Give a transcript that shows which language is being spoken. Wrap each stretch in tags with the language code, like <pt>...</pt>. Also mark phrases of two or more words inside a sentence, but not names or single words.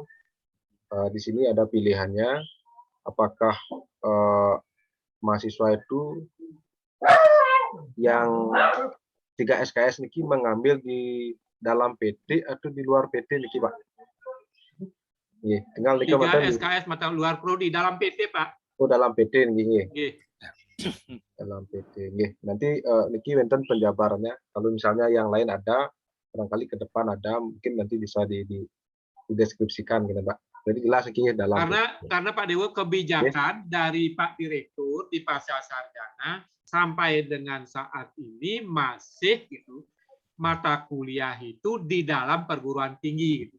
<id>Di sini ada pilihannya, apakah mahasiswa itu yang 3 SKS niki mengambil di dalam PT atau di luar PT niki Pak. Iya, tinggal niki 3 SKS mata luar prodi dalam PT Pak. Oh, dalam PT niki. Nggih. Dalam PT. Nggih. Nanti niki wonten penjabarannya. Kalau misalnya yang lain ada, barangkali ke depan ada, mungkin nanti bisa dideskripsikan gitu Pak. Jadi jelas niki dalam Karena Pak Dewo kebijakan dari Pak Direktur di Pasca Sarjana sampai dengan saat ini masih gitu mata kuliah itu di dalam perguruan tinggi gitu.</id>